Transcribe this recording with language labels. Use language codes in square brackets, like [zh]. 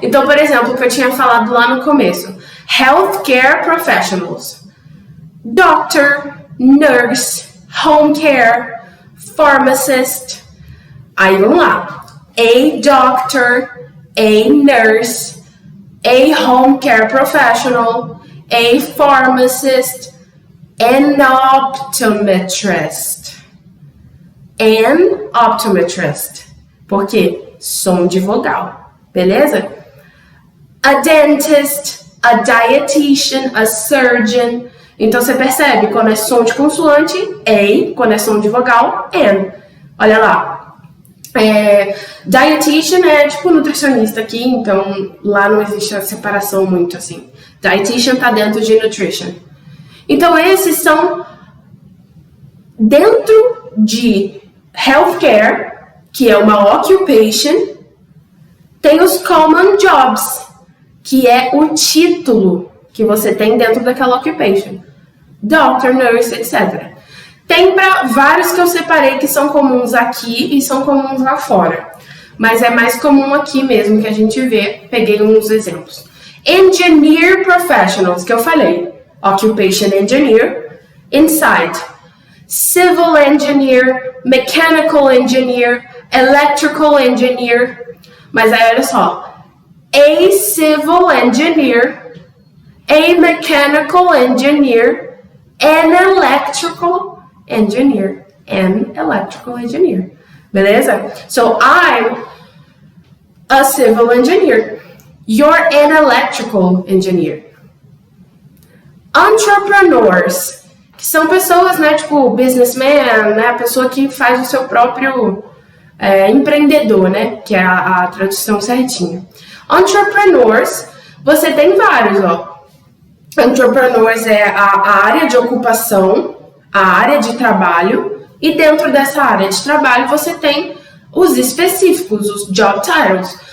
[pt] Então, por exemplo, o que eu tinha falado lá no começo. [en] Healthcare Professionals. Doctor, Nurse, Home Care, Pharmacist. [pt] Aí vamos lá. [en] A doctor, a nurse, a home care professional, a pharmacist, an optometrist. An optometrist. [pt] Por quê? Som de vogal. Beleza? [en] A dentist, a dietitian, a surgeon. [pt] Então, você percebe, quando é som de consoante, a, quando é som de vogal, an. Olha lá. Dietitian é tipo nutricionista aqui, então lá não existe a separação muito assim. Dietitian tá dentro de nutrition. Então esses são dentro de healthcare, que é uma occupation, tem os common jobs, que é o título que você tem dentro daquela occupation. Doctor, nurse, etc. Tem vários que eu separei que são comuns aqui e são comuns lá fora. Mas é mais comum aqui mesmo que a gente vê. Peguei uns exemplos. Engineer professionals, que eu falei. [en] Occupation engineer, inside. Civil engineer, mechanical engineer, electrical engineer. [pt] Mas aí olha só. [en] A civil engineer, a mechanical engineer, an electrical engineer, an electrical engineer. Beleza? So I'm a civil engineer. You're an electrical engineer. [pt] Entrepreneurs, que são pessoas, né, tipo businessman, né, a pessoa que faz o seu próprio empreendedor, né, que é a tradução certinha. Entrepreneurs, você tem vários, ó. Entrepreneurs é a área de ocupação, a área de trabalho, e dentro dessa área de trabalho você tem os específicos, os job titles.